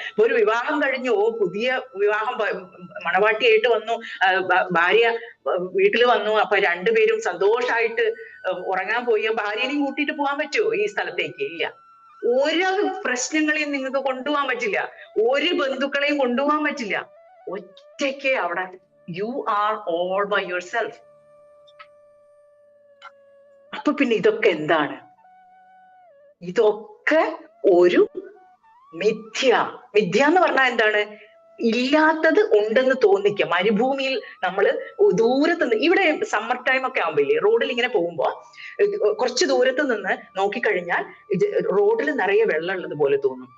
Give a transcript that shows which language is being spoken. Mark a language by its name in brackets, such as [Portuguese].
[Malayalam] ഇപ്പൊ ഒരു വിവാഹം കഴിഞ്ഞു, പുതിയ വിവാഹം, മണവാട്ടിയായിട്ട് വന്നു, ഭാര്യ വീട്ടിൽ വന്നു, അപ്പൊ രണ്ടുപേരും സന്തോഷമായിട്ട് ഉറങ്ങാൻ പോയി. ഭാര്യനെയും കൂട്ടിയിട്ട് പോകാൻ പറ്റുമോ ഈ സ്ഥലത്തേക്ക്? ഇല്ല. ഒരു പ്രശ്നങ്ങളെയും നിങ്ങൾക്ക് കൊണ്ടുപോകാൻ പറ്റില്ല, ഒരു ബന്ധുക്കളെയും കൊണ്ടുപോകാൻ പറ്റില്ല. ഒറ്റയ്ക്ക് അവിടെ [English] you are all by yourself. [Malayalam] അപ്പൊ പിന്നെ ഇതൊക്കെ എന്താണ്? ഇതൊക്കെ ഒരു മിഥ്യ എന്ന് പറഞ്ഞാൽ എന്താണ്? ഇല്ലാത്തത് ഉണ്ടെന്ന് തോന്നിക്കുക. മരുഭൂമിയിൽ നമ്മൾ ദൂരത്ത് നിന്ന്, ഇവിടെ സമ്മർ ടൈം ഒക്കെ ആകുമ്പോഴേ റോഡിൽ ഇങ്ങനെ പോകുമ്പോ കുറച്ച് ദൂരത്ത് നിന്ന് നോക്കിക്കഴിഞ്ഞാൽ റോഡിൽ നിറയെ വെള്ളം ഉള്ളത് പോലെ തോന്നും.